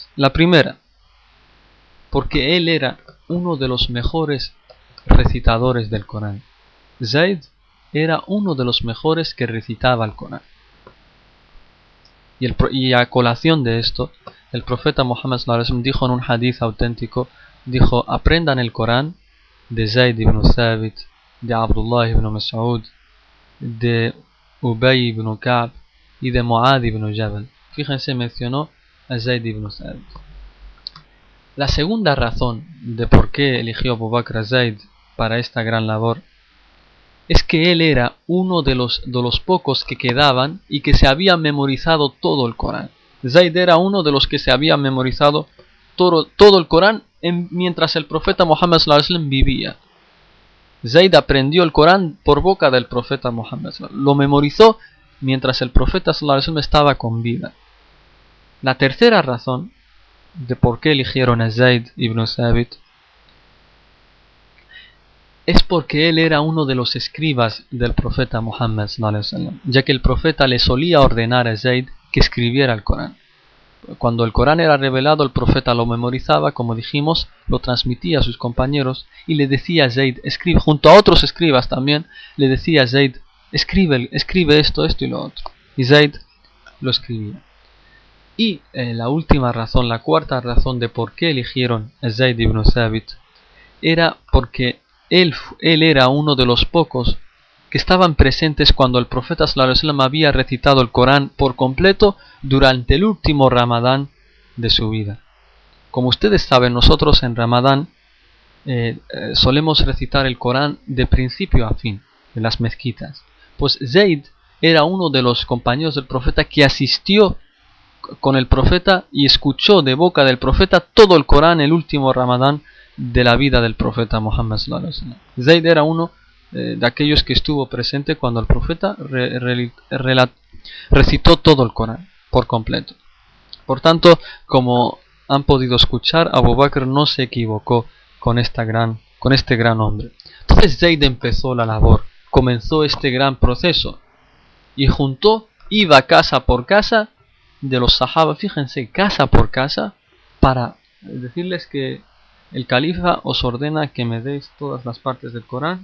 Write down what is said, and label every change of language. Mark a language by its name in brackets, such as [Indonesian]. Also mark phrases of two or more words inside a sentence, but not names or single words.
[Spanish] La primera, porque él era uno de los mejores recitadores del Corán. Zayd era uno de los mejores que recitaba el Corán. Y a colación de esto, el profeta Muhammad [Arabic] صلى الله عليه وسلم [Spanish] dijo en un hadith auténtico, dijo: aprendan el Corán de Zayd ibn Thabit, de Abdullah ibn Mas'ud, de Ubay ibn Ka'b y de Mu'adh ibn Jabal. Fíjense, mencionó a Zayd ibn Thabit. La segunda razón de por qué eligió Abu Bakr a Zayd para esta gran labor es que él era uno de los pocos que quedaban y que se había memorizado todo el Corán. Zayd era uno de los que se había memorizado todo el Corán mientras el profeta Muhammad [Arabic] صلى الله عليه وسلم [Spanish] vivía. Zayd aprendió el Corán por boca del profeta Muhammad. Lo memorizó mientras el profeta [Arabic] صلى الله عليه وسلم [Spanish] estaba con vida. La tercera razón de por qué eligieron a Zayd ibn Thabit es porque él era uno de los escribas del profeta Muhammad [Arabic] صلى الله عليه وسلم, [Spanish] ya que el profeta le solía ordenar a Zayd que escribiera el Corán. Cuando el Corán era revelado, el profeta lo memorizaba, como dijimos, lo transmitía a sus compañeros y le decía a Zayd, escribe, junto a otros escribas también, le decía a Zayd, escribe esto y lo otro. Y Zayd lo escribía. Y la última razón, la cuarta razón de por qué eligieron a Zayd ibn Thabit, era porque él era uno de los pocos que estaban presentes cuando el profeta [Arabic] صلى الله عليه وسلم [Spanish] había recitado el Corán por completo durante el último Ramadán de su vida. Como ustedes saben, nosotros en Ramadán solemos recitar el Corán de principio a fin en las mezquitas. Pues Zayd era uno de los compañeros del profeta que asistió con el profeta y escuchó de boca del profeta todo el Corán el último Ramadán de la vida del profeta Muhammad [Arabic] صلى الله عليه وسلم. [Spanish] Zayd era uno de aquellos que estuvo presente cuando el profeta recitó todo el Corán por completo. Por tanto, como han podido escuchar, Abu Bakr no se equivocó con este gran hombre. Entonces Zayd empezó la labor, comenzó este gran proceso y iba casa por casa de los sahaba, fíjense, casa por casa, para decirles que el califa os ordena que me deis todas las partes del Corán.